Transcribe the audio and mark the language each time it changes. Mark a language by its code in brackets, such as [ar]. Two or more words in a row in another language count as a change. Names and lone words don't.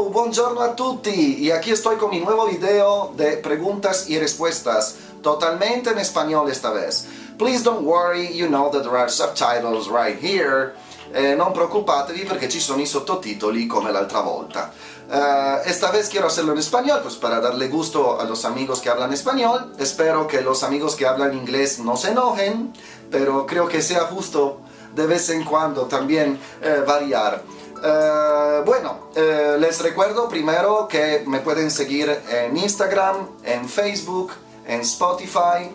[it] Buongiorno a tutti, [es] y aquí estoy con mi nuevo video de preguntas y respuestas, totalmente en español esta vez. [en] Please don't worry, you know that there are subtitles right here. [it] Non preoccupatevi perché ci sono i sottotitoli come l'altra volta. [es] Esta vez quiero hacerlo en español, pues para darle gusto a los amigos que hablan español. Espero que los amigos que hablan inglés no se enojen, pero creo que sea justo de vez en cuando también variar. Les recuerdo primero que me pueden seguir en Instagram, en Facebook, en Spotify.